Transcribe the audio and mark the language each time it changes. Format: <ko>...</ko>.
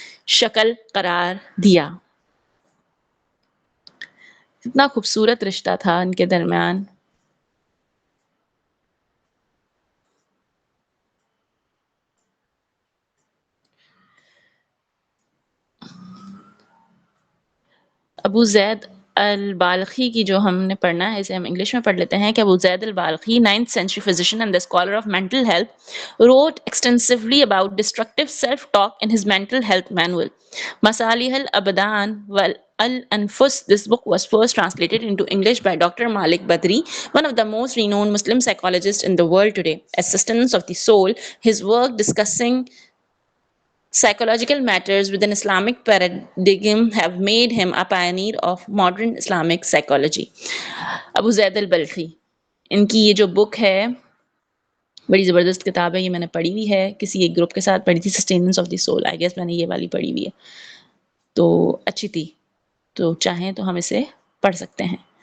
<ur>شکل قرار دیا۔ اتنا خوبصورت رشتہ تھا ان کے درمیان۔ ابو زید البالخی کی جو ہم</ur> <en>نے پڑھنا ہے اسے ہم انگلش میں پڑھ لیتے ہیں کہ Abu Zaid al-Balkhi 9th century physician and the scholar of mental health wrote extensively about destructive self-talk in his mental health manual Masalih al-Abdan wal-Anfus. This book was first translated into English by Dr. Malik Badri, one of the most renowned Muslim psychologists in the world today. As Sustenance of the Soul, his work discussing psychological matters within Islamic paradigm have made him a pioneer of modern Islamic psychology.</en> <ur>ابو زید البلخی، ان کی یہ جو بک ہے بڑی زبردست کتاب ہے، یہ میں نے پڑھی ہوئی ہے، کسی ایک گروپ کے ساتھ پڑھی تھی، sustenance of the civil, I guess میں نے یہ والی پڑھی ہوئی ہے، تو اچھی تھی، تو چاہیں تو ہم اسے پڑھ سکتے ہیں۔</ur>